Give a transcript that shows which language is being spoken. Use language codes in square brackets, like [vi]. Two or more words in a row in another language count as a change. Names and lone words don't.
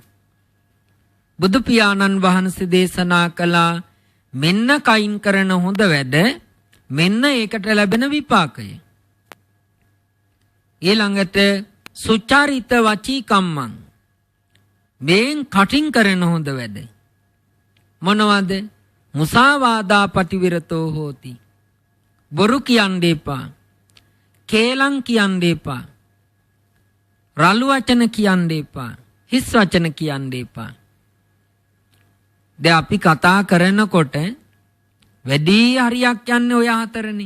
[si] බුදු පියාණන් වහන්සේ දේශනා කළා මෙන්න කයින් කරන හොඳ වැඩ මෙන්න ඒකට ලැබෙන විපාකය. ඊළඟට [pi] සුචාරිත වචී කම්මං [si] මේන් කටින් කරන හොඳ වැඩ මොනවද? [pi] මුසාවාදා පටිවිරතෝ හෝති. [si] බොරු කියන්න එපා. කේලම් කියන්න එපා. රළු වචන කියන්න එපා. හිස් වචන කියන්න එපා. දැන් අපි කතා කරනකොට වැඩි හරියක් යන්නේ ඔය හතරනේ.